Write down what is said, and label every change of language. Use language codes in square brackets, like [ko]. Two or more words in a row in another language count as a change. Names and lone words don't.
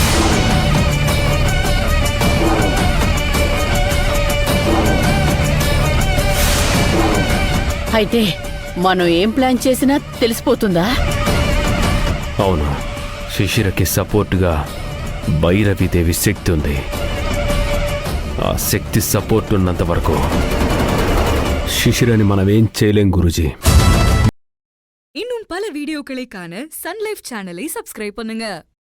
[te] అయితే మనం ఏం ప్లాన్ చేసినా తెలిసిపోతుందా? అవును, శిశిరకి సపోర్టుగా భైరవీదేవి శక్తి ఉంది. ఆ శక్తి సపోర్ట్ ఉన్నంత వరకు శిశిరని మనం ఏం చేయలేం గురూజీ. [ta] இன்னும் பல வீடியோக்களை காண சன் லைஃப் சேனலை சப்ஸ்கிரைப் பண்ணுங்க.